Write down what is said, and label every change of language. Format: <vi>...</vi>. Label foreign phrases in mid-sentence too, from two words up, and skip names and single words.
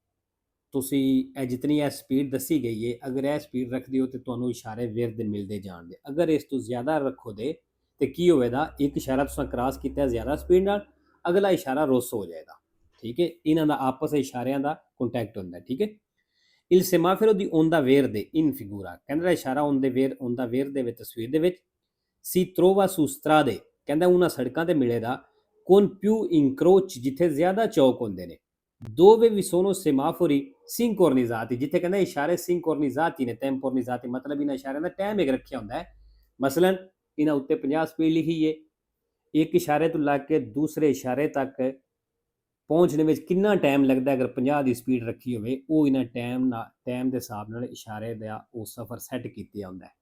<pa>ਤੁਸੀਂ ਇਹ ਜਿਤਨੀ ਇਹ ਸਪੀਡ ਦੱਸੀ ਗਈ ਹੈ, ਅਗਰ ਇਹ ਸਪੀਡ ਰੱਖਦੇ ਹੋ ਤਾਂ ਤੁਹਾਨੂੰ ਇਸ਼ਾਰੇ ਵੇਰਦੇ ਮਿਲਦੇ ਜਾਣਗੇ। ਅਗਰ ਇਸ ਤੋਂ ਜ਼ਿਆਦਾ ਰੱਖੋਗੇ ਤੇ ਕੀ ਹੋਵੇਗਾ? ਇੱਕ ਇਸ਼ਾਰਾ ਤੁਸੀਂ ਕ੍ਰਾਸ ਕੀਤਾ ਜ਼ਿਆਦਾ ਸਪੀਡ ਨਾਲ, ਅਗਲਾ ਇਸ਼ਾਰਾ ਰੁੱਸ ਹੋ ਜਾਏਗਾ। ਠੀਕ ਹੈ, ਇਹਨਾਂ ਦਾ ਆਪਸ ਵਿੱਚ ਇਸ਼ਾਰਿਆਂ ਦਾ ਕੰਟੈਕਟ ਹੁੰਦਾ। ਠੀਕ ਹੈ,</pa> <it>il semaforo di onda verde in figura</it> <pa>ਕਹਿੰਦਾ ਇਸ਼ਾਰਾ</pa> <it>onda verde</it> <pa>ਵਿੱਚ ਤਸਵੀਰ ਦੇ ਵਿੱਚ</pa> <it>si trova su strade</it> <pa>ਕਹਿੰਦਾ ਉਹਨਾਂ ਸੜਕਾਂ ਤੇ ਮਿਲੇਗਾ</pa> <it>con più incroci</it> <pa>ਜਿੱਥੇ ਜ਼ਿਆਦਾ ਚੌਕ ਹੁੰਦੇ ਨੇ,</pa> <it>dove vi sono semafori sincronizzati</it> <pa>ਜਿੱਥੇ ਕਹਿੰਦਾ ਇਸ਼ਾਰੇ sincronizzati ਨੇ, temporizzati ਮਤਲਬ ਇਹਨਾਂ ਇਸ਼ਾਰਿਆਂ ਦਾ ਟਾਈਮ ਇੱਕ ਰੱਖਿਆ ਹੁੰਦਾ ਹੈ। ਮਸਲਨ ਇਹਨਾਂ ਉੱਤੇ 50 ਸਪੀਡ ਲਿਖੀ ਹੈ, ਇੱਕ ਇਸ਼ਾਰੇ ਤੋਂ ਲੱਗ ਕੇ ਦੂਸਰੇ ਇਸ਼ਾਰੇ ਤੱਕ ਪਹੁੰਚਣੇ ਵਿੱਚ ਕਿੰਨਾ ਟਾਈਮ ਲੱਗਦਾ ਅਗਰ 50 ਦੀ ਸਪੀਡ ਰੱਖੀ ਹੋਵੇ, ਉਹ ਇਹਨਾਂ ਟਾਈਮ ਦੇ ਹਿਸਾਬ ਨਾਲ ਇਸ਼ਾਰੇ ਦਾ ਉਹ ਸਫ਼ਰ ਸੈੱਟ ਕੀਤੇ ਹੁੰਦਾ ਹੈ।</pa>